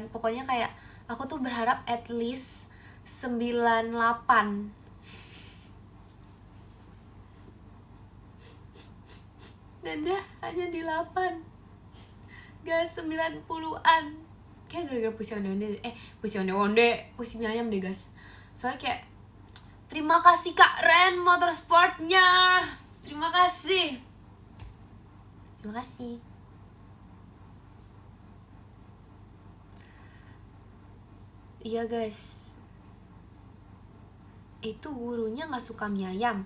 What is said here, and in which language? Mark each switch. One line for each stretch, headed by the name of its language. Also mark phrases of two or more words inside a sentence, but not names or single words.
Indonesian: Pokoknya kayak aku tuh berharap
English: at least
Indonesian: 98. Dan dia hanya di 8. Gak 90-an. Kayak gara-gara puisi onde-onde. Puisi onde-onde, puisi mie ayam deh guys. Soalnya kayak terima kasih Kak Ren Motorsportnya. Terima kasih. Terima kasih. Iya guys, itu gurunya gak suka mie ayam.